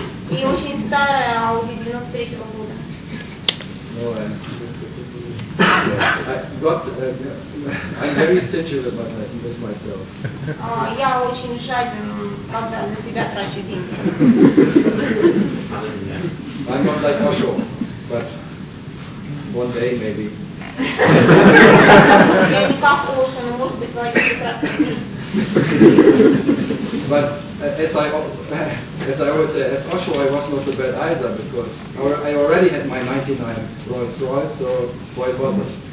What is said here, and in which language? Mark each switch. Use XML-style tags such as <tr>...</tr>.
<ru>И очень старая Ауди 93 года.</ru> <en>No, I'm very stingy about that, just myself.</en> <ru>Я очень жаден, когда на себя трачу деньги.</ru> <en>I'm not like Osho, but one day maybe.</en> <ru>Я не как Osho, но может быть в один день.</ru> <en>But as I always say, at Osho I was not so bad either, because I already had my 99 Rolls Royce, so why bother?</en>